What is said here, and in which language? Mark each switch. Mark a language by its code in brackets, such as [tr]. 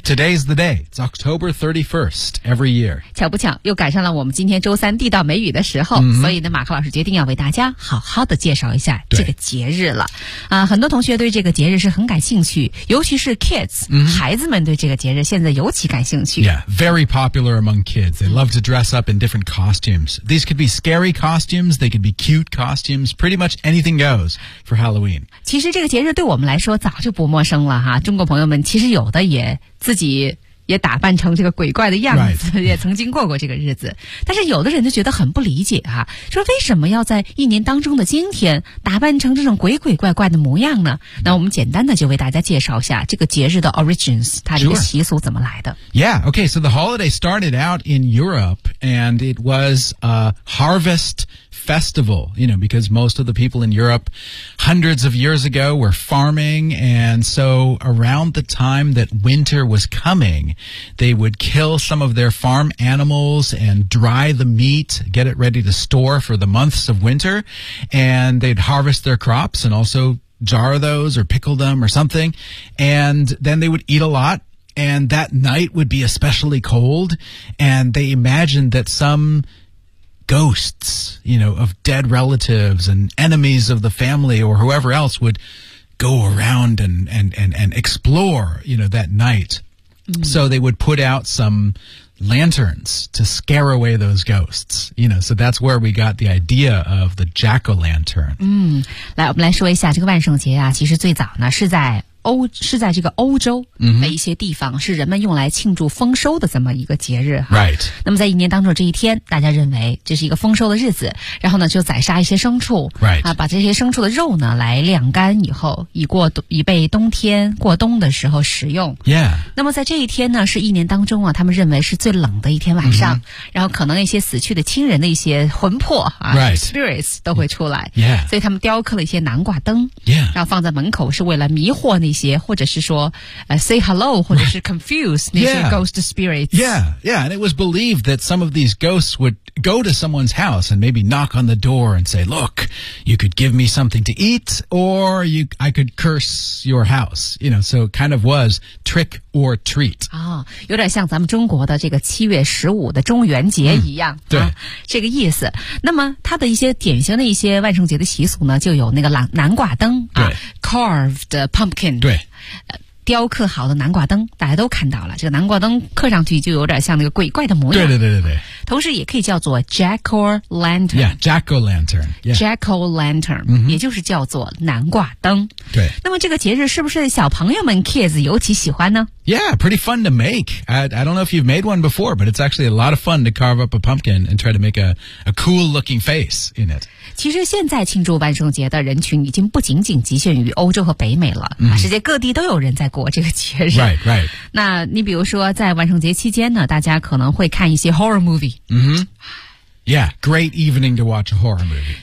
[en] Today's the day. It's October 31st every year. [zh] 巧不巧又赶上了我们今天周三地道美语的时候，所以呢马克老师决定要为大家好好的介绍一下这个节日了。很多同学对这个节日是很感兴趣，尤其是 kids、孩子们对这个节日现在尤其感兴趣。 [en] Yeah, very popular among kids. They love to dress up in different costumes. These could be scary costumes, they could be cute costumes, pretty much anything goes for Halloween. [zh] 其实这个节日对我们来说早就不陌生了哈，中国朋友们其实有的也自己也打扮成这个鬼怪的样子、也曾经过过这个日子。但是有的人就觉得很不理解啊，说为什么要在一年当中的今天打扮成这种鬼鬼怪怪的模样呢？那我们简单的就为大家介绍一下这个节日的 origins， 它这个习俗怎么来的。 [en] Sure. Yeah, okay, so the holiday started out in Europe and it was a harvest festival, you know, because most of the people in Europe hundreds of years ago were farming, and so around the time that winter was coming, they would kill some of their farm animals and dry the meat, get it ready to store for the months of winter, and they'd harvest their crops and also jar those or pickle them or something, and then they would eat a lot, and that night would be especially cold, and they imagined that someghosts, you know, of dead relatives and enemies of the family or whoever else would go around and explore, you know, that night. So they would put out some lanterns to scare away those ghosts, you know, so that's where we got the idea of the jack-o'-lantern. [zh] 来，我们来说一下这个万圣节啊，其实最早呢是在这个欧洲的一些地方、是人们用来庆祝丰收的这么一个节日哈。 [en] Right. [zh] 那么在一年当中这一天，大家认为这是一个丰收的日子，然后呢就宰杀一些牲畜、 [en] Right. [zh] 把这些牲畜的肉呢来晾干以后，以备冬天过冬的时候食用。 [en] Yeah. [zh] 那么在这一天呢，是一年当中啊，他们认为是最冷的一天晚上、然后可能一些死去的亲人的一些魂魄啊、 [en] Right. [zh] spirits 都会出来。 [en] Yeah. [zh] 所以他们雕刻了一些南瓜灯、 [en] Yeah. [zh] 然后放在门口，是为了迷惑那些或者是说 [en] say hello [zh] 或者是 confuse、 [en] right. [zh] 那些 [en] ghost spirits. Yeah, and it was believed that some of these ghosts would go to someone's house and maybe knock on the door and say, look, you could give me something to eat or I could curse your house. You know, so it kind of was trick or treat.、 [zh] 有点像咱们中国的这个7月15的中元节一样、对、这个意思。那么它的一些典型的一些万圣节的习俗呢，就有那个南瓜灯、 [en] carved pumpkin。 [zh] 对，雕刻好的南瓜灯，大家都看到了。这个南瓜灯刻上去就有点像那个鬼怪的模样。对。同时也可以叫做 jack-o'-lantern。 [en] Yeah, jack-o'-lantern. Yeah. Jack-o'-lantern,、 [zh] 也就是叫做南瓜灯。对。那么这个节日是不是小朋友们 kids 尤其喜欢呢？ [en] Yeah, pretty fun to make. I don't know if you've made one before, but it's actually a lot of fun to carve up a pumpkin and try to make a cool-looking face in it. [zh] 其实现在庆祝万圣节的人群已经不仅仅局限于欧洲和北美了、世界各地都有人在过这个节日。 [en] Right. [zh] 那你比如说在万圣节期间呢，大家可能会看一些 [en] horror movie。 Yeah, great evening to watch a horror movie.